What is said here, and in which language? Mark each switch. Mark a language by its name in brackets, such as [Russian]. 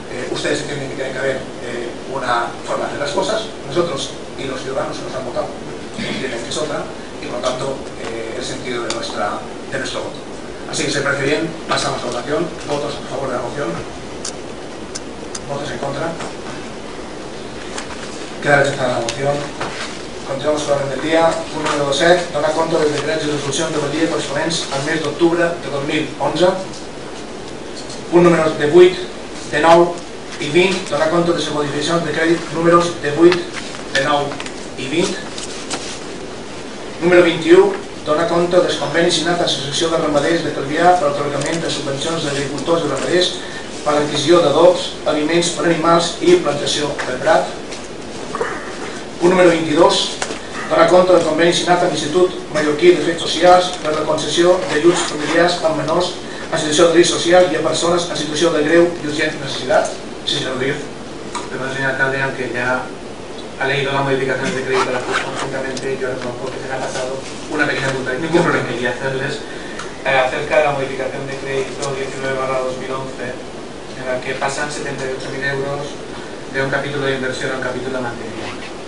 [Spanish] Ustedes entienden que tiene que haber una forma de hacer las cosas, nosotros y los ciudadanos que nos han votado entienden que es otra, y por lo tanto el sentido de nuestro voto. Así que si les parece bien, pasamos a votación. Votos a favor de la moción, votos en contra. Queda rechazada la moción. Continuamos con [Catalan] l'ordre del dia. Punt número 7. Donar compte dels decrets i resolucions de la dia corresponents al mes d'octubre de 2011. Punt número 8, de 9 i 20. Donar compte de les modificacions de crèdit números de 8, de 9 i 20. Número 21. Donar compte dels convenis signats a l'Associació de Ramaders de Calvià per l'atorgament de subvencions d'agricultors i ramaders per l'adquisició d'adobs, aliments per animals i plantació del prat. Punt número 22. Donar compte del conveni signat amb l'Institut Mallorquí d'Efectes Socials per la concessió d'ajuts familiars a menors en situació de risc social [Spanish] y a personas en situación de greu y urgente necesidad. Sí, señor Rodríguez. Perdón, señor alcalde, aunque ya ha leído las modificaciones de crédito conjuntamente, yo reconozco que se me ha pasado una pequeña contradicción que quería hacerles acerca de la modificación de crédito 19/2011, en la que pasan 78.000 euros de un capítulo de inversión a un capítulo de mantenimiento.